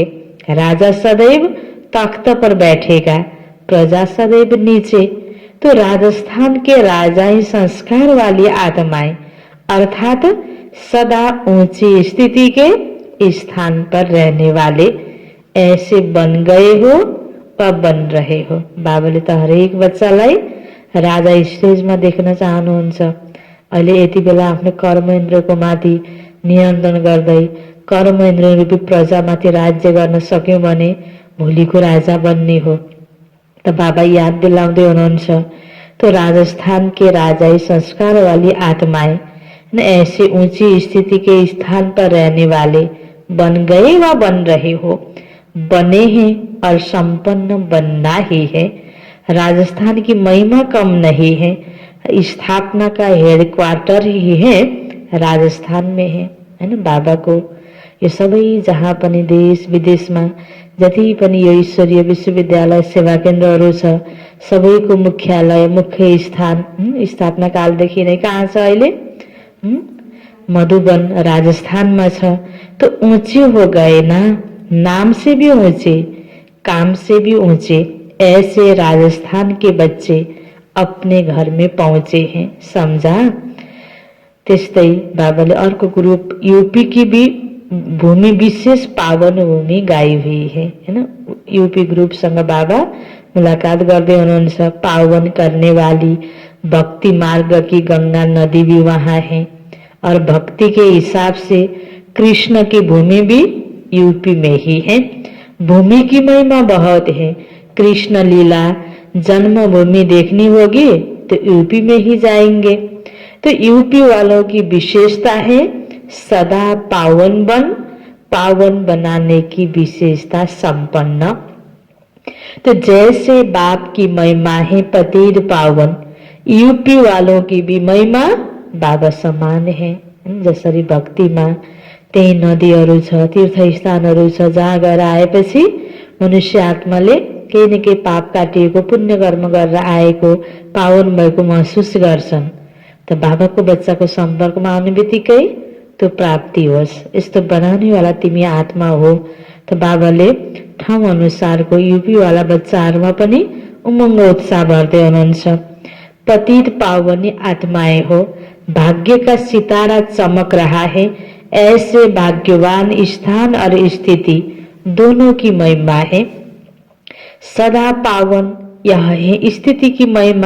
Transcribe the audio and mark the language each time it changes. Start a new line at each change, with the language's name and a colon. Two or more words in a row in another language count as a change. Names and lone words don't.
Hindi: राजा सदैव तख्त पर बैठेगा, प्रजा सदैव नीचे। तो राजस्थान के राजाई संस्कार वाली आत्माएं अर्थात सदा ऊंची स्थिति के स्थान पर रहने वाले ऐसे बन गए हो वा बन रहे हो।
Nepali: बाबाले त हरेक बच्चालाई राजा स्टेजमा देख्न चाहनुहुन्छ। अहिले यति बेला आफ्नो कर्मेन्द्रको माथि नियन्त्रण गर्दै कर्मेन्द्र रूपी प्रजामाथि राज्य गर्न सक्यौं भने भोलिको राजा बन्ने हो। त बाबा याद दिलाउँदै हुनुहुन्छ,
Hindi: तो राजस्थान के राजाई संस्कार वाली आत्माएं ऐसे ऊंची स्थिति के स्थान पर रहने वाले बन गए व बन रहे हो, बने हैं और संपन्न बनना ही है। राजस्थान की महिमा कम नहीं है, स्थापना का हेडक्वार्टर ही है राजस्थान में है ना।
Nepali: बाबा को यो सबै जहाँ पनि देश विदेशमा जति पनि यो ईश्वरीय विश्वविद्यालय सेवा केन्द्रहरू छ सबैको मुख्यालय मुख्य स्थान स्थापना कालदेखि नै कहाँ छ अहिले? मधुबन राजस्थान में छ।
Hindi: तो ऊंचे हो गए ना, नाम से भी ऊंचे, काम से भी ऊंचे। ऐसे राजस्थान के बच्चे अपने घर में पहुंचे हैं। समझा?
Nepali: त्यस्तै बाबाले अर्को ग्रुप
Hindi: यूपी की भी भूमि विशेष पावन भूमि गाई हुई है ना।
Nepali: यूपी ग्रुपसँग बाबा मुलाकात गर्दै हुनुहुन्छ।
Hindi: पावन करने वाली भक्ति मार्ग की गंगा नदी भी वहां है और भक्ति के हिसाब से कृष्ण की भूमि भी यूपी में ही है। भूमि की महिमा बहुत है। कृष्ण लीला जन्मभूमि देखनी होगी तो यूपी में ही जाएंगे। तो यूपी वालों की विशेषता है सदा पावन बनाने की विशेषता संपन्न। तो जैसे बाप की महिमा है पतित पावन, यूपी वालों की भी महिमा बाबा समान है।
Nepali: जसरी भक्तिमा त्यही नदीहरू छ, तीर्थस्थानहरू छ, जहाँ गएर आएपछि मनुष्य आत्माले केही न केही पाप काटिएको पुण्य कर्म गरेर आएको पावन भएको महसुस गर्छन्। त बाबाको बच्चाको सम्पर्कमा आउने बित्तिकै त्यो प्राप्ति होस्, यस्तो बनाउने वाला तिमी आत्मा हो। त बाबाले ठाउँ अनुसारको यूपी वाला बच्चाहरूमा पनि उमङ्ग उत्साह भर्दै हुनुहुन्छ।
Hindi: पतित पावनी आत्माएं हो, भाग्य का सितारा चमक रहा है। ऐसे भाग्यवान स्थान और स्थिति दोनों की महिमा है। सदा पावन यह है स्थिति की महिमा।